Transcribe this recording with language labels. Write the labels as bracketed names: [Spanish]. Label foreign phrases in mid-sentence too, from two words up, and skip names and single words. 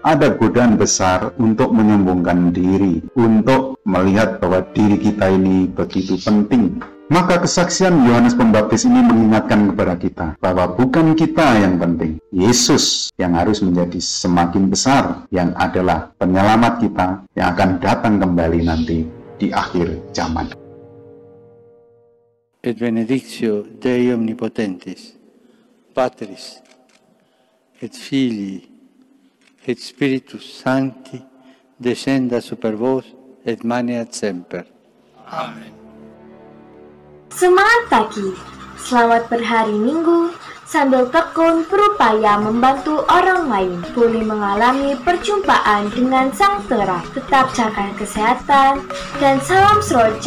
[Indonesian] Ada godaan besar untuk menyombongkan diri, untuk melihat bahwa diri kita ini begitu penting. Maka kesaksian Yohanes Pembaptis ini mengingatkan kepada kita bahwa bukan kita yang penting, Yesus yang harus menjadi semakin besar, yang adalah penyelamat kita yang akan datang kembali nanti di akhir zaman. [Latin] Et benedictio Dei omnipotentis, Patris, et Filii, et Spiritus Sancti, descenda super vos et maneat semper. Amen. [Indonesian] Semangat pagi, selamat berhari Minggu, sambil tekun berupaya membantu orang lain. Boleh mengalami perjumpaan dengan Sang Tera. Tetap jaga kesehatan dan salam seroja.